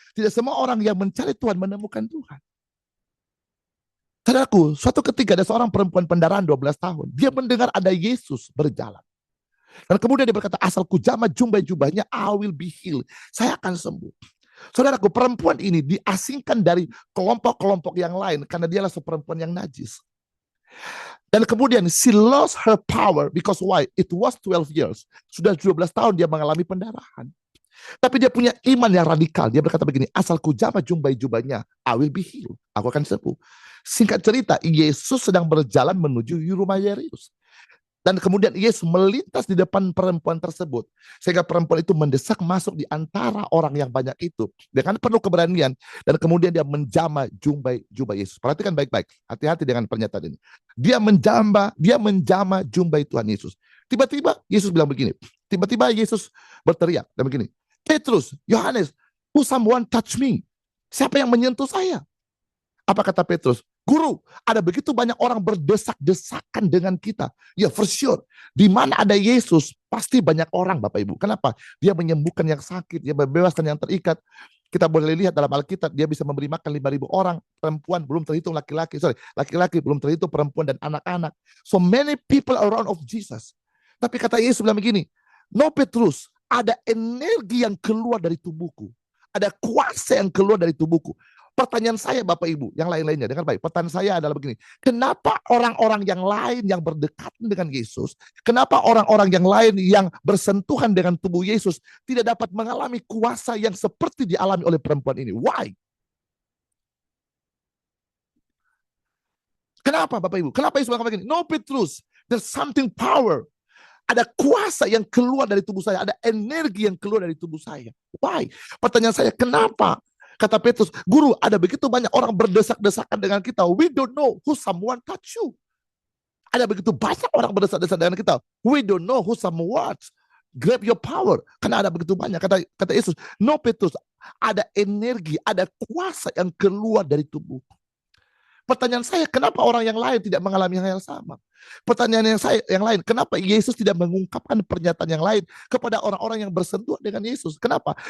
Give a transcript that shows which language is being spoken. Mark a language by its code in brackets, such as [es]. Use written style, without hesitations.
[id] Tidak semua orang yang mencari Tuhan menemukan Tuhan. Saudaraku, suatu ketika ada seorang perempuan pendarahan 12 tahun. Dia mendengar ada Yesus berjalan. Dan kemudian dia berkata, asal ku jamah jubahnya, [en] I will be healed. [id] Saya akan sembuh. Saudaraku, perempuan ini diasingkan dari kelompok-kelompok yang lain karena dia adalah perempuan yang najis. Dan kemudian [en] she lost her power because why? It was 12 years. [id] Sudah 12 tahun dia mengalami pendarahan. Tapi dia punya iman yang radikal. Dia berkata begini, asal ku jamah jubahnya, [en] I will be healed. [id] Aku akan sembuh. Singkat cerita, Yesus sedang berjalan menuju rumah Yairus. Dan kemudian Yesus melintas di depan perempuan tersebut. Sehingga perempuan itu mendesak masuk di antara orang yang banyak itu. Dengan penuh keberanian. Dan kemudian dia menjamah jubah Yesus. Perhatikan baik-baik. Hati-hati dengan pernyataan ini. Dia menjamah jubah Tuhan Yesus. Tiba-tiba Yesus bilang begini. Tiba-tiba Yesus berteriak. Dan begini. [en] Petrus, Yohanes, who someone touch me? [id] Siapa yang menyentuh saya? Apa kata Petrus? Guru, ada begitu banyak orang berdesak-desakan dengan kita. Ya [en] for sure. [id] Di mana ada Yesus, pasti banyak orang Bapak Ibu. Kenapa? Dia menyembuhkan yang sakit, dia membebaskan yang terikat. Kita boleh lihat dalam Alkitab, dia bisa memberi makan 5.000 orang. Perempuan belum terhitung laki-laki. Laki-laki belum terhitung perempuan dan anak-anak. [en] So many people around of Jesus. [id] Tapi kata Yesus bilang begini, no Petrus, ada energi yang keluar dari tubuhku. Ada kuasa yang keluar dari tubuhku. Pertanyaan saya Bapak Ibu, yang lain-lainnya, dengar baik. Pertanyaan saya adalah begini, kenapa orang-orang yang lain yang berdekatan dengan Yesus, kenapa orang-orang yang lain yang bersentuhan dengan tubuh Yesus tidak dapat mengalami kuasa yang seperti dialami oleh perempuan ini? [en] Why? [id] Kenapa Bapak Ibu? Kenapa Yesus bilang begini? [en] No Petrus, there's something power. [id] Ada kuasa yang keluar dari tubuh saya, ada energi yang keluar dari tubuh saya. Why? Pertanyaan saya, kenapa? Kata Petrus, guru, ada begitu banyak orang berdesak-desakan dengan kita. [en] We don't know who someone touch you. [id] Ada begitu banyak orang berdesak-desakan dengan kita. [en] We don't know who someone grab your power. [id] Karena ada begitu banyak. Kata Yesus, no Petrus, ada energi, ada kuasa yang keluar dari tubuh. Pertanyaan saya, kenapa orang yang lain tidak mengalami hal yang sama? Pertanyaan yang lain, kenapa Yesus tidak mengungkapkan pernyataan yang lain kepada orang-orang yang bersentuhan dengan Yesus? Kenapa?